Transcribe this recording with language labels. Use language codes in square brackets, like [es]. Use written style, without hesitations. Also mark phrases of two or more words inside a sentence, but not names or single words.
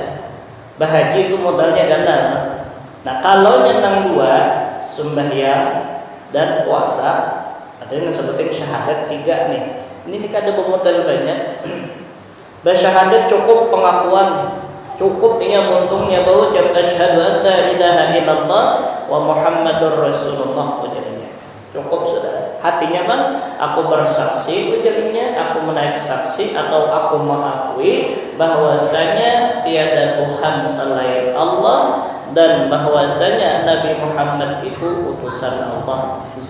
[id] Berhaji itu modalnya ganda. Nah, kalau yang 2 sembahyang dan puasa, ada yang sebutin syahadat 3 nih. [bjn] Ini kada bermodal banyak. [id] Bersyahadat cukup pengakuan, cukup ini untungnya bahwa ucap [ar] أشهد أن لا إله إلا الله ومحمد رسول الله [id] ujarnya. Cukup sudah. Hatinya kan aku bersaksi ujarnya, aku menaik saksi atau aku mengakui bahwasanya tiada Tuhan selain Allah dan bahwasanya Nabi Muhammad itu utusan Allah.